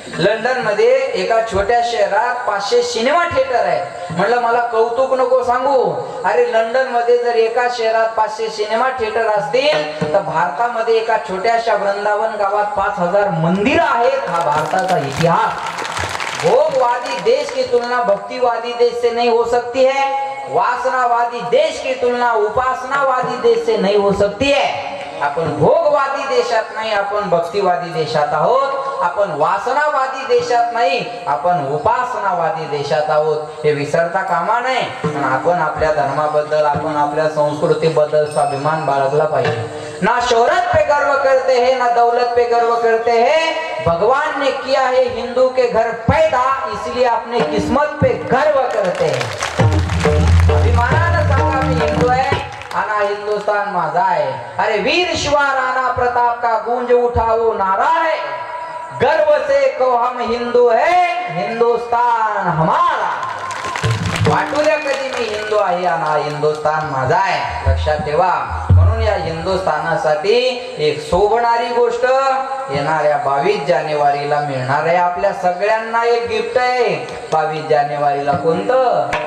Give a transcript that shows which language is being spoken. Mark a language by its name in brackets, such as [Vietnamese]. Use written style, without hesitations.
[Marathi] London मध्ये एका छोट्या शहरात 500 सिनेमा थिएटर आहे. म्हणलं मला कौतुक नको सांगू, अरे लंडन मध्ये जर एका शहरात 500 सिनेमा थिएटर असतील तर भारतामध्ये एका छोट्याशा वृंदावन गावात 5000 मंदिर आहेत. हा भारताचा इतिहास. [Hindi] भोगवादी देश की तुलना भक्तिवादी देश से नहीं हो सकती है. वासनावादी देश की तुलना उपासनावादी देश से नहीं हो सकती है. [Marathi] आपण भोगवादी देशात नाही, आपण भक्तिवादी देशात आहोत. आपण वासनावादी देशात नाही, आपण उपासनावादी देशात आहोत. हे विसरता कामा नये. पण आपण आपल्या धर्माबद्दल, आपण आपल्या संस्कृतीबद्दल स्वाभिमान बाळगला पाहिजे. [Hindi] ना शोहरत पे गर्व करते हैं, ना दौलत पे गर्व करते हैं. भगवान ने किया है हिंदू के घर पैदा, इसलिए अपने किस्मत पे गर्व करते हैं. [Marathi] अभिमानानं सांगा मी हिंदू आहे, आना हिंदुस्तान माझा आहे. [Hindi] अरे वीर शिवा राणा प्रताप का गूंज उठा वो नारा है, गर्व से कहो हम हिंदू है, हिंदुस्तान हमारा. [Marathi] वाटू द्या कधी मी हिंदू आहे आणि हिंदुस्तान माझा आहे. लक्षात ठेवा. म्हणून या हिंदुस्थानासाठी एक शोभणारी गोष्ट येणाऱ्या 22 जानेवारीला मिळणार आहे. आपल्या सगळ्यांना एक गिफ्ट आहे. 22 जानेवारीला कोणतं?